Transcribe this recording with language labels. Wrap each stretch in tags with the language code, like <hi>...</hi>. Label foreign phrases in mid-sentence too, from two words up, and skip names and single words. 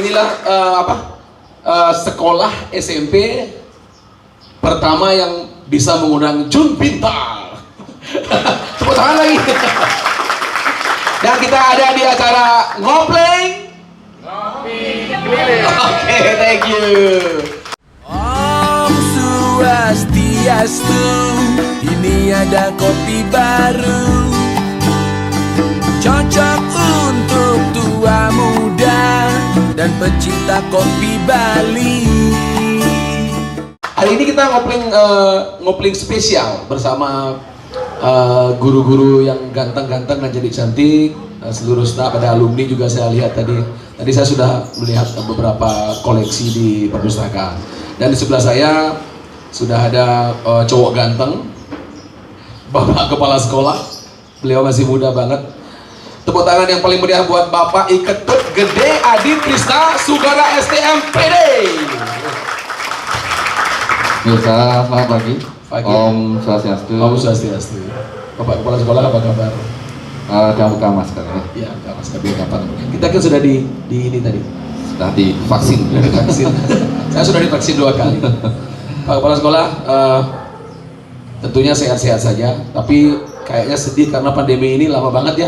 <id>Inilah sekolah SMP pertama yang bisa mengundang Jun Pintar. Tepuk tangan lagi. Dan kita ada di acara Ngopleng Ngopi Keliling. Oke,</id> <en>thank you.</en> <ban>Om Swastiastu,</ban> <id>ini ada kopi baru, cocok untuk tua muda dan pecinta kopi Bali. Hari ini kita ngopling spesial bersama guru-guru yang ganteng-ganteng dan jadi cantik, seluruh staf, ada alumni juga saya lihat tadi. Tadi saya sudah melihat beberapa koleksi di perpustakaan. Dan di sebelah saya sudah ada cowok ganteng, Bapak Kepala Sekolah. Beliau masih muda banget. Tepuk tangan yang paling meriah buat Bapak Iketut Gede Adi Krista Sugara STMPD. Selamat pagi.</id> <ban>Om Swastiastu. Om Swastiastu.</ban> <id>Bapak Kepala Sekolah, apa kabar? Jangan buka masker ya. Iya, buka masker biar kapan. Kita kan sudah di ini tadi. Sudah divaksin. Saya sudah divaksin 2 kali. Pak Kepala Sekolah, tentunya sehat-sehat saja. Tapi kayaknya sedih karena pandemi ini lama banget ya.</id>